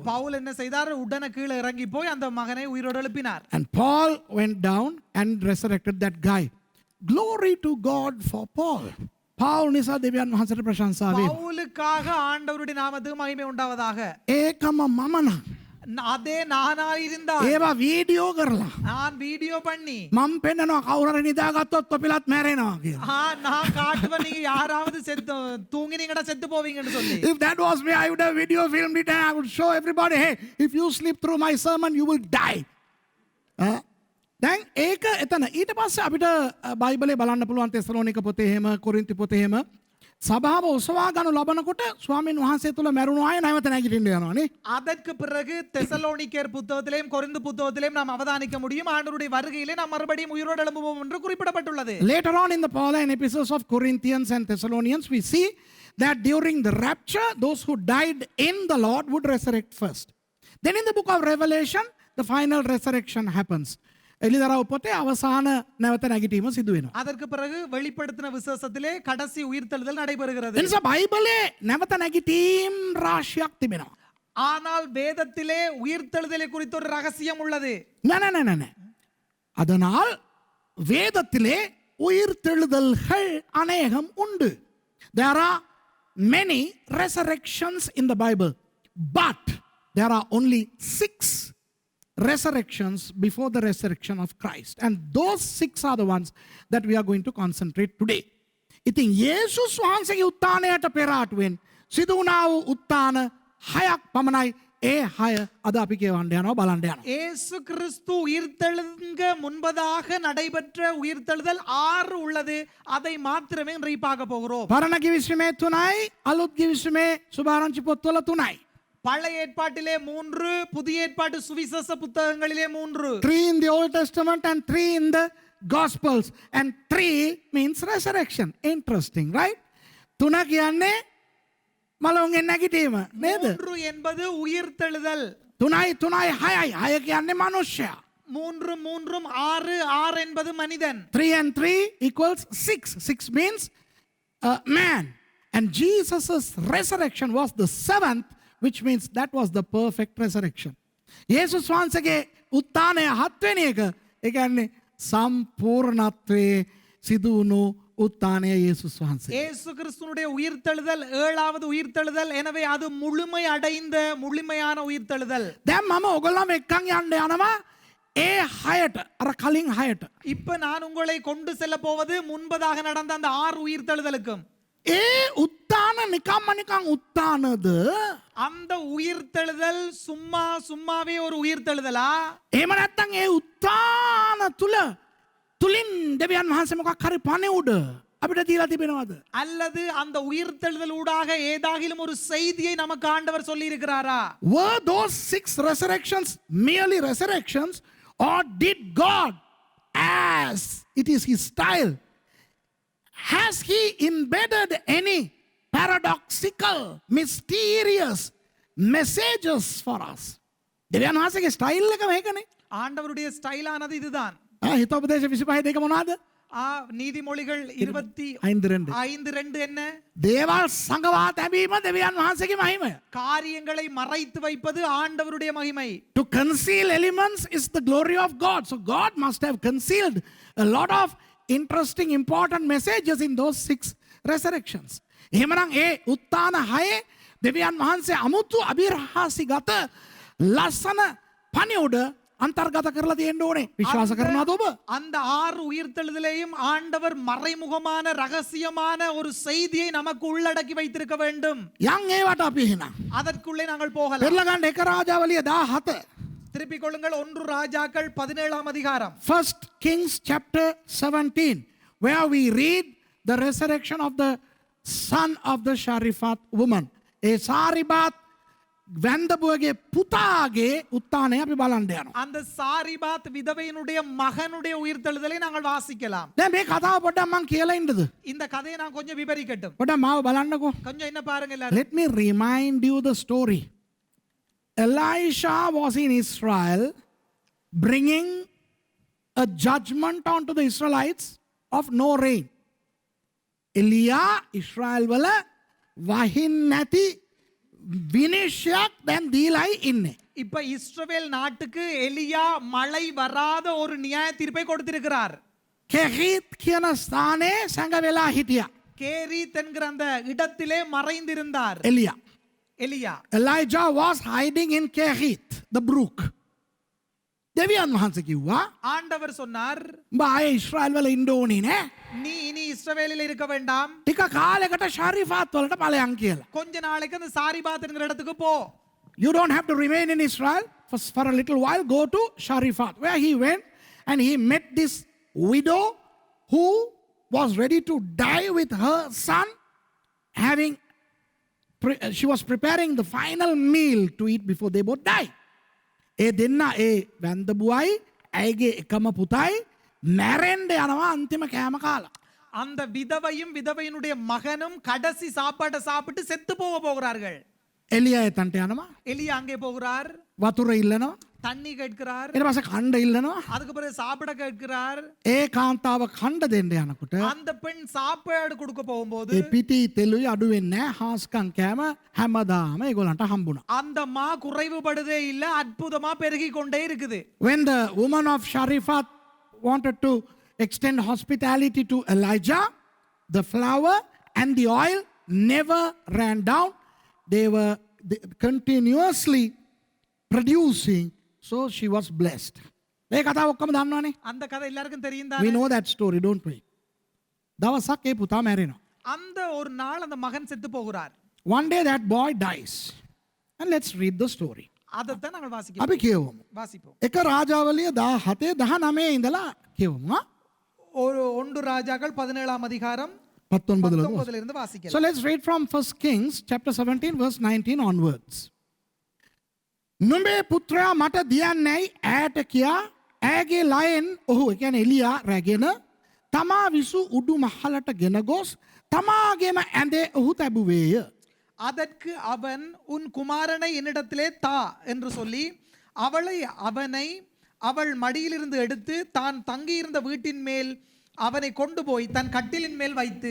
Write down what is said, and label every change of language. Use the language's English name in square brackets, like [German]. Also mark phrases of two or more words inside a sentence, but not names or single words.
[Tamil] பவுல் என்ன செய்தார்? உடனே கீழே இறங்கி போய் அந்த மகனை உயிரோடு எழுப்பினார். [English] And Paul went down and resurrected that guy. Glory to God for Paul. [Sinhala] පාවුල් නිසා දෙවියන් වහන්සේට ප්‍රශංසා වේ. [Tamil] பவுலுக்காக ஆண்டவருடைய நாமத்துக்கு மகிமை உண்டாவதாக. [Sinhala] ඒකම මම නම් [Tamil] அதே நானா இருந்தால் [Sinhala] ඒවා වීඩියෝ කරලා [Tamil] நான் வீடியோ பண்ணி [Sinhala] මම පෙන්නනවා කවුරු හරි නිදාගත්තොත් තොපිලත් මැරෙනවා කියලා. [Tamil] நான் காட்டுவேன், நீங்க யாராவது செத்து தூங்கினீங்கடா செத்து போவீங்கன்னு சொல்லி. [English] If that was me, I would have video filmed it and I would show everybody, hey, if you sleep through my sermon, you will die. [Sinhala] දැන් ඒක එතන ඊට පස්සේ අපිට බයිබලේ බලන්න පුළුවන් තෙසලෝනික පොතේ එහෙම කොරින්ති පොතේ එහෙම සභාව ඔසවා ගනු ලබනකොට ස්වාමීන් වහන්සේ තුල මැරුණු අය නැවත නැගිටින්න යනවානේ. [Tamil] அதற்கு பிறகு தெசலோனிக்கேர் புத்தகத்திலேயும் கொரிந்து புத்தகத்திலேயும் நாம் அவதானிக்க முடியும், ஆண்டவருடைய வருகையிலே நாம் மறுபடியும் உயிரோடு எழும்புவோம் என்று குறிப்பிடப்பட்டுள்ளது. [English] Later on in the Pauline epistles of Corinthians and Thessalonians, we see that during the rapture, those who died in the Lord would resurrect first. Then in the book of Revelation, the final resurrection happens. [Sinhala] එලිදරව් පොතේ අවසාන නැවත නැගිටීම සිදු වෙනවා. [Tamil] அதற்கு பிறகு வெளிப்படுத்தின விசேஷத்திலே கடைசி உயிர்த்தெழுதல் நடைபெறுகிறது. [Sinhala] එනිසා බයිබලේ නැවත නැගිටීම් රාශියක් තිබෙනවා. [Tamil] ஆனால் வேதத்திலே உயிர்த்தெழுதலை குறித்த ஒரு ரகசியம் உள்ளது. [Sinhala] නෑ. [Tamil] அதனால் வேதத்திலே உயிர்த்தெழுதல்கள் அநேகம் உண்டு. [English] There are many resurrections in the Bible, but there are only 6 resurrections before the resurrection of Christ. And those 6 are the ones that we are going to concentrate today. [Sinhala] ඉතින් යේසුස් වහන්සේගේ උත්ථානයට පෙර ආටුවෙන් සිදු වුණා වූ උත්ථාන 6ක් පමණයි. ඒ 6 අද අපි කියවන්න යනවා බලන්න යනවා. [Tamil] இயேசு கிறிஸ்து உயிர்த்தெழுங்க முன்பதாக நடைபெற்ற உயிர்த்தெழுதல் 6 உள்ளது. அதை மாத்திரமே இன்றைக்கு பார்க்க போகிறோம். [Sinhala] පරණ කිවිසුමේ 3යි අලුත් කිවිසුමේ සුභාරංචි පොත්වල 3යි. [Tamil] பழைய ஏற்பாட்டிலே 3, புதிய ஏற்பாட்டு சுவிசேஷ புத்தகங்களிலே 3. [English] 3 in the Old Testament and 3 in the Gospels. And 3 means resurrection. Interesting, right? [Sinhala] 3 කියන්නේ මලවුන්ගෙන් නැගිටීම නේද? [Tamil] 3 என்பது உயிர்த்தெழுதல். [Sinhala] 3යි 6යි 6 කියන්නේ මනුෂ්‍යයා. [Tamil] 3 6 6 என்பது மனிதன். [English] 3 and 3 equals 6. 6 means man. And Jesus' resurrection was the 7th, which means that was the perfect resurrection. [Sinhala] යේසුස් වහන්සේගේ උත්ථානය 7 වෙනි එක ඒ කියන්නේ සම්පූර්ණත්වයේ සිදු වුණු උත්ථානය යේසුස් වහන්සේ. [Tamil] இயேசு கிறிஸ்துனுடைய உயிர்த்தெழுதல் 7வது உயிர்த்தெழுதல். எனவே அது முழுமை அடைந்த முழுமையான உயிர்த்தெழுதல். [Sinhala] දැන් මම ඔයගොල්ලෝම එක්කන් යන්න යනවා ඒ 6ට අර කලින් 6ට. [Tamil] இப்ப நான் உங்களை கொண்டு செல்ல போவது முன்பதாக நடந்த அந்த 6 உயிர்த்தெழுதலுக்கும். [Sinhala] ඒ උත්ථාන නිකන් උත්ථානද? [Tamil] அந்த உயிர்த்தெழுதல் சும்மாவே ஒரு உயிர்த்தெழுதலா? [Sinhala] එහෙම නැත්නම් ඒ උත්ථාන තුලින් දෙවියන් වහන්සේ මොකක් හරි පණිවුඩ අපිට දීලා තිබෙනවද? [Tamil] அல்லது அந்த உயிர்த்தெழுதல் ஊடாக ஏதாகிலும் ஒரு செய்தியை நமக்கு ஆண்டவர் சொல்லி இருக்கிறாரா? [English] Were those 6 resurrections merely resurrections, or did God, as it is his style, has he embedded any paradoxical, mysterious messages for us? [Sinhala] දෙවියන් වහන්සේගේ ස්ටයිල් එක මේකනේ. [Tamil] ஆண்டவருடைய ஸ்டைலானது இதுதான். [Sinhala] හිතෝපදේශ 25 දෙක මොනවාද? [Tamil] நீதிமொழிகள் 25:2 என்ன? [Sinhala] දේවල් සංගවා තැබීම දෙවියන් වහන්සේගේ මහිමය. [Tamil] காரியங்களை மறைத்து வைப்பது ஆண்டவருடைய மகிமை. [English] To conceal elements is the glory of God. So God must have concealed a lot of interesting, important messages in those 6 resurrections. [Sinhala] එහෙමනම් ඒ උත්ථාන 6 දෙවියන් වහන්සේ අමුතු අභිරහසිගත ලස්සන පණිවුඩ අන්තර්ගත කරලා තියෙන්න ඕනේ. විශ්වාස කරනවද ඔබ? [Tamil] அந்த 6 உயிர்த்தெழுதலையும் ஆண்டவர் மறைமுகமான ரகசியமான ஒரு செய்தியை நமக்கு உள்ளடக்கி வைத்திருக்க வேண்டும். [Sinhala] යන් ඒවට අපි එහෙනම් [Tamil] அதற்குள்ளே நாங்கள் போகலாம். [Sinhala] පෙරලා ගන්න එක රාජාවලිය 17. [Tamil] திருப்பிக் கொள்ளுங்கள் 1 ராஜாக்கள் 17ஆம் அதிகாரம். [English] 1 Kings chapter 17, where we read the resurrection of the son of the Sharifat woman. [Sinhala] ඒ සාරිබාත් වැන්දබුවගේ පුතාගේ උත්ථානය අපි බලන්න යනවා. [Tamil] அந்த சாரிபாத் விதவையினுடைய மகனுடைய உயிர்த்தெழுதலை நாங்கள் வாசிக்கலாம். [Sinhala] දැන් මේ කතාව පොඩ්ඩක් මං කියලා ඉන්නද? [Tamil] இந்த கதையை நான் கொஞ்சம் விவரிக்கட்டும். [Sinhala] පොඩ්ඩක් මාව බලන්නකෝ. [Tamil] கொஞ்சம் என்ன பாருங்க எல்லாரும். [English] Let me remind you the story. Elisha was in Israel bringing a judgment onto the Israelites of no rain. [Sinhala] එලියා ඉස්රායල් වල වහින් නැති විනිශ්චයක් දැන් දීලයි ඉන්නේ. [Tamil] இப்ப இஸ்ரவேல் நாட்டுக்கு எலியா மழை வராத ஒரு நியாய தீர்ப்பை கொடுத்திருக்கிறார். [Sinhala] කෙහිත් කියන ස්ථානයේ සැඟ වෙලා හිටියා. [Tamil] கேரீத் என்கிற அந்த இடத்திலே மறைந்திருந்தார் [Sinhala] එලියා. [Tamil] எலியா. [English] Elijah was hiding in Kehith, the brook. [Sinhala] දෙවියන් වහන්සේ කිව්වා [Tamil] ஆண்டவர் சொன்னார், [Sinhala] උඹ ආයේ ඊශ්‍රායල් වල ඉන්න ඕනේ නෑ. [Tamil] நீ இனி இஸ்ரவேலில் இருக்க வேண்டாம், [Sinhala] ටික කාලයකට ශරීෆාත් වලට ඵලයන් කියලා. [Tamil] கொஞ்ச நாளைக்கு அந்த சாரிபாத் என்கிற இடத்துக்கு போ. [English] You don't have to remain in Israel for a little while. Go to Sharifat, where he went and he met this widow who was ready to die with her son, she was preparing the final meal to eat before they both die. [Sinhala] ඒ දෙන්න ඒ වැන්දබුවයි ඇයගේ එකම පුතයි මැරෙන්න යනවා අන්තිම කෑම කාලා. [Tamil] அந்த விதவையும் விதவையினுடைய மகனும் கடைசி சாப்பாட்டை சாப்பிட்டு செத்து போகிறார்கள். [Sinhala] එලියා එතනට යනවා. [Tamil] எலியா அங்கே போகிறார், [Sinhala] වතුර ඉල්ලනවා. [Tamil] தண்ணி கேட்கிறார், [Sinhala] ඊට පස්සේ කණ්ඩ ඉල්ලනවා. [Tamil] அதுக்கு பிறகு சாப்பிட கேட்கிறார். [Sinhala] ඒ කාන්තාව කණ්ඩ දෙන්න යනකොට [Tamil] அந்த பெண் சாப்பாடு கொடுக்க போகும்போது [Sinhala] ඒ පිටි තෙලුයි අඩු වෙන්නේ නැහැ. හාස්කම් කෑම හැමදාම ඒගොල්ලන්ට හම්බුණා. [Tamil] அந்த மா குறைவுபடுதே இல்ல, அற்புதமா பெருகி கொண்டே இருக்குது. [English] When the woman of Sharifat wanted to extend hospitality to Elijah, the flour and the oil never ran down. They were continuously producing, so she was blessed. [Sinhala] ඒ කතාව ඔක්කොම දන්නවනේ. [Tamil] அந்த கதை எல்லாருக்கும் தெரியும் [English] We [Tamil] தானே. [English] know that story, don't we? [Sinhala] දවසක් ඒ පුතා මැරෙනවා. [Tamil] அந்த ஒரு நாள் அந்த மகன் செத்து போகிறார். [English] One day that boy dies. And let's read the story. [Tamil] அதைத்தான் நாங்கள் வாசிக்கிறோம். [Sinhala] අපි කියවමු. [Tamil] வாசிப்போம். [Sinhala] එක රාජාවලිය 17 19 ඉඳලා කියවමු. [Tamil] ஒரு 1 ராஜாக்கள் 17ஆம் அதிகாரம் 19 19 இருந்து வாசிக்கலாம். [English] So let's read from 1 Kings chapter 17 verse 19 onwards. [Sinhala] නුඹේ පුත්‍රයා මට දියන්නේයි ඈට කියා ඈගේ ලයෙන් ඔහු ඒ කියන්නේ එලියා රැගෙන තමා විසු උඩු මහලට ගෙන ගොස් තමාගේම ඇඳේ ඔහු තැබුවේය. [Tamil] அதற்கு அவன் உன் குமாரனை என்னிடத்திலே தா என்று சொல்லி அவனை அவள் மடியிலிருந்து எடுத்து தான் தங்கியிருந்த வீட்டின் மேல் அவனை கொண்டு போய் தன் கட்டிலின் மேல் வைத்து.